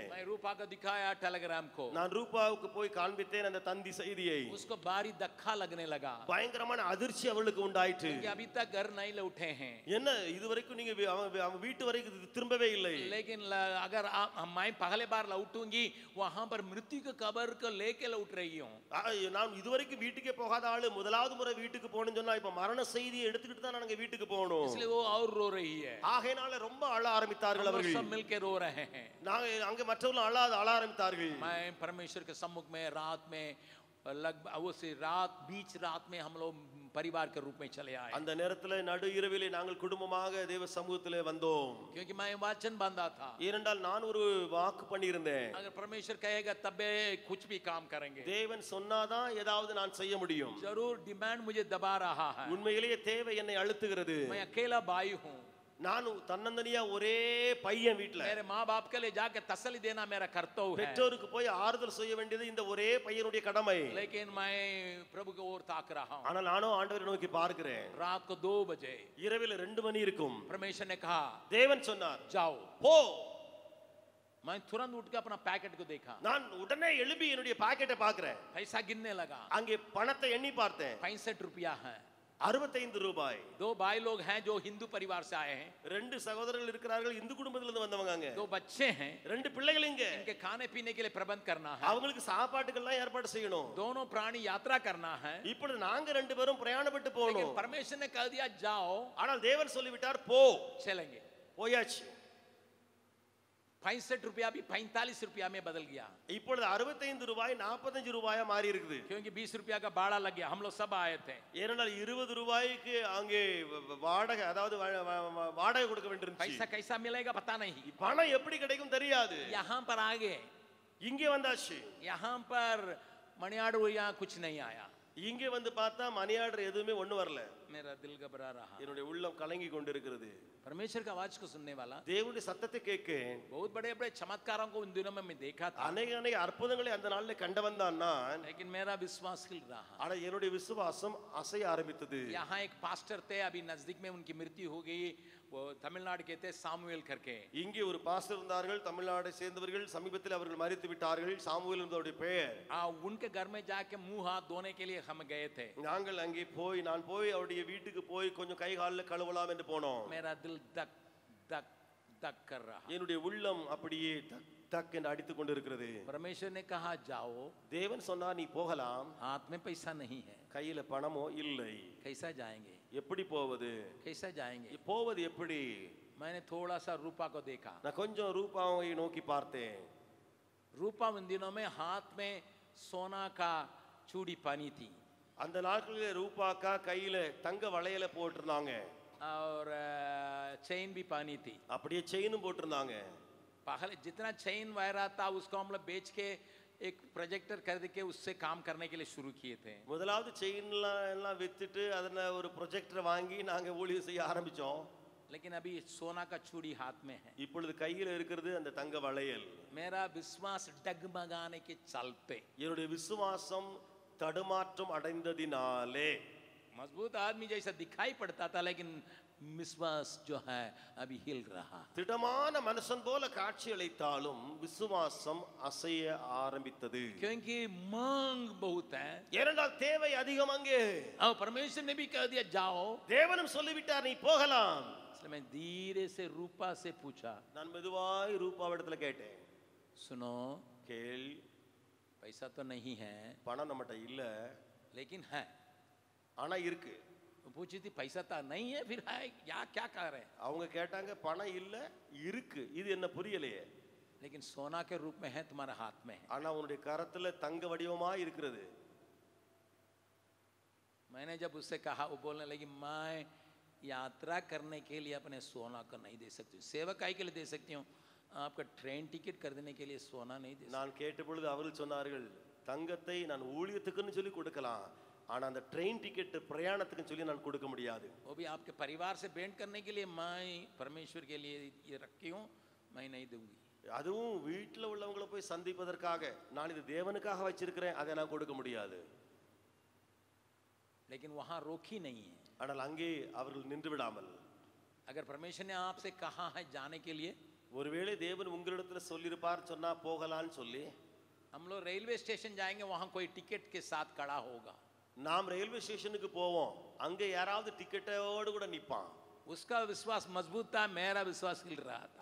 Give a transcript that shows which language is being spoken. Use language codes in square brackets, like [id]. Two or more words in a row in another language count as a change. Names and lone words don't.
[hi] मैं रूपा को दिखाया टेलीग्राम को, [ta] நான் ரூபாவுக்கு போய் காண்பித்தேன் அந்த தந்தி செய்தியை. [hi] उसको भारी धक्का लगने लगा, [ta] பயங்கரமான அதிர்ச்சி அவளுக்கு உண்டாயிற்று. [hi] क्योंकि अभी तक घर नहीं लौटे हैं। [ta] என்ன இதுவரைக்கும் நீங்க அவன் வீட்டு வரைக்கும் திரும்பவே இல்லை. [hi] लेकिन अगर मैं पहले बार लौटूंगी वहां पर मृत्यु के कब्र को लेके लौट रही हूँ। [ta] நான் இதுவரைக்கும் வீட்டுக்கே போகாத ஆளு முதலாவது முறை வீட்டுக்கு போகணும்னு சொன்னா இப்ப மரண செய்தியை எடுத்துக்கிட்டு தான் நாங்க வீட்டுக்கு போகணும். [hi] इसलिए वो और रो रही है। [ta] ஆகையினால ரொம்ப அழ ஆரம்பித்தார்கள் அவர்கள். [hi] सब मिलके रो रहे हैं। [ta] நாங்க அங்க மற்றவர்கள் அழ ஆரம்பித்தார்கள். [hi] मैं परमेश्वर के सम्मुख में रात में लगभग वो से बीच रात में हम लोग परिवार के रूप में चले आए। [ta] அந்த நேரத்துல நடு இரவிலே நாங்கள் குடும்பமாக தேவ சமூகத்திலே வந்தோம். [hi] क्योंकि मैं वचन बांधा था, [ta] ஏனென்றால் நான் ஒரு வாக்கு பண்ணியிருந்தேன். [hi] अगर परमेश्वर कहेगा तबे कुछ भी काम करेंगे। [ta] தேவன் சொன்னாதான் ஏதாவது நான் செய்ய முடியும். [hi] जरूर डिमांड मुझे दबा रहा है। [ta] உண்மையிலேயே தேவை என்னை அழுத்துகிறது. [hi] मैं अकेला भाई हूँ, [ta] நான் தன்னந்தனியா ஒரே பையன் வீட்ல. [hi] मेरे माँ बाप के लिए जाके तसल्ली देना मेरा कर्तव्य है। [ta] பெற்றோருக்கு போய் ஆறுதல் செய்ய வேண்டியது இந்த ஒரே பையனுடைய கடமை. [hi] लेकिन मैं प्रभु की ओर ताक रहा हूँ। [ta] ஆனால் நானும் ஆண்டவரை நோக்கி பார்க்கிறேன். [hi] रात को 2 बजे [ta] இரவில 2 மணி இருக்கும். [hi] परमेश्वर ने कहा [ta] தேவன் சொன்னார் [hi] जाओ। [ta] போ. [hi] मैं तुरंत उठ के अपना पैकेट को देखा, [ta] நான் உடனே எழும்பி என்னுடைய பாக்கெட்டை பார்க்கிறேன். [hi] पैसा गिनने लगा। [ta] அங்கே பணத்தை எண்ணி பார்த்தேன். [hi] 65 रुपया है। [ta] 65 ரூபாய். [hi] दो भाई लोग हैं जो हिंदू परिवार से आए हैं, [ta] ரெண்டு சகோதரர்கள் இருக்கிறார்கள், இந்து குடும்பத்திலிருந்து வந்தவங்க. அங்க [hi] दो बच्चे हैं, [ta] ரெண்டு பிள்ளைகள் இங்க. [hi] इनके खाने पीने के लिए प्रबंध करना है, [ta] அவங்களுக்கு சாப்பாட்டுக்கெல்லாம் ஏற்பாடு செய்யணும். [hi] दोनों प्राणी यात्रा करना है. [ta] இப்பொழுது நாங்க ரெண்டு பேரும் பிரயாணப்பட்டு [hi] लेकिन [ta] போகணும். [hi] परमेश्वर ने कह दिया जाओ, [ta] ஆனால் தேவன் சொல்லிவிட்டார் போ. [hi] चलेंगे. [ta] போயாச்சு. [hi] 65 रुपया भी 45 रुपया में बदल गया, [ta] இப்பொழுது 65 ரூபாய் 45 ரூபாயா மாறி இருக்குது. [hi] क्योंकि 20 रुपया का भाड़ा लग गया. हम लोग सब आए थे. [ta] ஏனென்றால் 20 ரூபாய்க்கு அங்கே வாடகை, அதாவது வாடகை கொடுக்க வேண்டியிருந்துச்சு. [hi] पैसा कैसा मिलेगा पता नहीं. [ta] பணம் எப்படி கிடைக்கும் தெரியாது. [hi] यहाँ पर आ गए, [ta] இங்கே வந்தாச்சு. [hi] यहाँ पर मणियाडू यहाँ कुछ नहीं आया. [ta] இங்கே வந்து பார்த்தா [en] money order [ta] எதுவுமே ஒண்ணு வரல. [hi] मेरा दिल घबरा रहा. [ta] என்னுடைய உள்ளம் கலங்கி கொண்டிருக்கிறது. [hi] परमेश्वर का आवाज को सुनने वाला, [ta] தேவனுடைய சத்தத்தை கேட்க [hi] बहुत बड़े बड़े चमत्कारों को उन दिनों में मैं देखा था, [ta] அநேக அற்புதங்களை அந்த நாள்ல கண்டவன் தான் நான். [hi] लेकिन मेरा विश्वास हिल रहा. [ta] ஆனா என்னுடைய விசுவாசம் அசைய ஆரம்பித்தது. [hi] यहाँ एक पास्टर थे, अभी नजदीक में उनकी मृत्यु हो गई. वो तमिलनाडु के थे, सामुएल करके. [ta] இங்கே ஒரு பாஸ்டர் இருந்தார்கள், தமிழ்நாட்டை சேர்ந்தவர்கள். சமீபத்தில் அவர்கள் மரித்து விட்டார்கள். சாமுவேல் என்பவருடைய பெயர். [hi] उनके घर में जाके मुंह हाथ धोने के लिए हम गए थे. [ta] நாங்கள் அங்கே போய், நான் போய் அவருடைய வீட்டுக்கு போய் கொஞ்சம் கை காலில் கழுவலாம் என்று போனோம். [hi] मेरा दिल धक धक धक कर रहा. [ta] என்னுடைய உள்ளம் அப்படியே தக் தக் என்று அடித்துக் கொண்டிருக்கிறது. [hi] परमेश्वर ने कहा जाओ, [ta] தேவன் சொன்னார் நீ போகலாம். [hi] हाथ में पैसा नहीं है, [ta] கையில பணமோ இல்லை. [hi] कैसा जाएंगे, [ta] எப்படி போவது, [hi] कैसा जाएंगे. [ta] போவது எப்படி? [hi] मैंने थोड़ा सा रूपा को देखा. [ta] நான் கொஞ்சம் ரூபாவை நோக்கி பார்த்தேன். [hi] रूपा उन दिनों में हाथ में सोना का चूड़ी पहनी थी, [ta] அந்த நாட்களில் ரூபாக்கா கையில தங்க வளையல போட்டிருந்தாங்க. [hi] और चेन भी पहनी थी. [ta] அப்படியே செயினும் போட்டிருந்தாங்க. [hi] पहले जितना चेन वगैरह था उसको हम लोग बेच के एक प्रोजेक्टर खरीद के उससे काम करने के लिए शुरू किए थे. [ta] முதலாவது செயின்லாம் எல்லாம் வித்துட்டு அதன ஒரு ப்ரொஜெக்டர் வாங்கி நாங்க ஊழியம் செய்ய ஆரம்பிச்சோம். [hi] लेकिन अभी सोना का चूड़ी हाथ में है. [ta] இப்பொழுது கையில இருக்கிறது அந்த தங்க வளையல். [hi] मेरा विश्वास डगमगाने के चलते, [ta] என்னுடைய விசுவாசம் தடுமாற்றம் அடைந்ததினாலே, [hi] मजबूत आदमी जैसा दिखाई पड़ता था, लेकिन विश्वास जो है अभी हिल रहा. [ta] திடமான மனுஷன் போல காட்சி அளித்தாலும் விசுவாசம் அசைய ஆரம்பித்தது. [hi] क्योंकि मांग बहुत है. [ta] ஏனென்றால் தேவை அதிகம் அங்கே. [hi] और परमेश्वर ने भी कह दिया जाओ. [ta] தேவனும் சொல்லிவிட்டார் நீ போகலாம். [hi] इसलिए मैं धीरे से रूपा से पूछा, [ta] நான் மெதுவாய் ரூபாவிடத்துல கேட்டேன். [hi] सुनो, [ta] கேள், [hi] पैसा तो नहीं है, [ta] பணம் நம்மகிட்ட இல்ல, [hi] लेकिन है. [ta] ஆனா இருக்கு. [hi] पूछी थी पैसा तो नहीं है, फिर है या क्या कह रहे हैं. [ta] அவங்க கேட்டாங்க பணம் இல்ல இருக்கு. இது என்ன புரியலையே. [hi] लेकिन सोना के रूप में है, तुम्हारे हाथ में है. [ta] ஆனா உன்னுடைய கரத்துல தங்க வடிவமா இருக்கிறது. [hi] मैंने जब उससे कहा, वो बोलने लगी मैं यात्रा करने के लिए अपने सोना को नहीं दे सकती हूँ, सेवकाई के लिए दे सकती हूँ, आपका [en] train ticket [hi] खरीदने के लिए सोना नहीं दे सकती. [ta] நான் கேட்ட பொழுது அவர்கள் சொன்னார்கள் தங்கத்தை நான் ஊழியத்துக்குன்னு சொல்லி கொடுக்கலாம், ஆனா அந்த [en] train ticket [ta] பிரயாணத்துக்குன்னு சொல்லி நான் கொடுக்க முடியாது. [hi] वो भी आपके परिवार से भेंट करने के लिए मैं परमेश्वर के लिए ये रखी हूँ, मैं नहीं दूंगी. [ta] அதுவும் வீட்டில் உள்ளவங்களை போய் சந்திப்பதற்காக நான் இது தேவனுக்காக வச்சிருக்கிறேன், அதை நான் கொடுக்க முடியாது. [hi] लेकिन वहां रोकी नहीं है. [ta] ஆனால் அங்கே அவர்கள் நின்று விடாமல், [hi] अगर परमेश्वर ने आपसे कहा है जाने के लिए, [ta] ஒருவேளை தேவன் உங்களிடத்துல சொல்லியிருப்பார் சொன்னா போகலான்னு சொல்லி, [hi] हम लोग [en] railway station [hi] जाएंगे, वहां कोई टिकट के साथ खड़ा होगा. [ta] நாம் [en] railway stationukku [ta] போவோம், அங்க யாராவது டிக்கெட்டோடு கூட நிப்பான். [hi] उसका विश्वास मजबूत था, मेरा विश्वास हिल रहा था.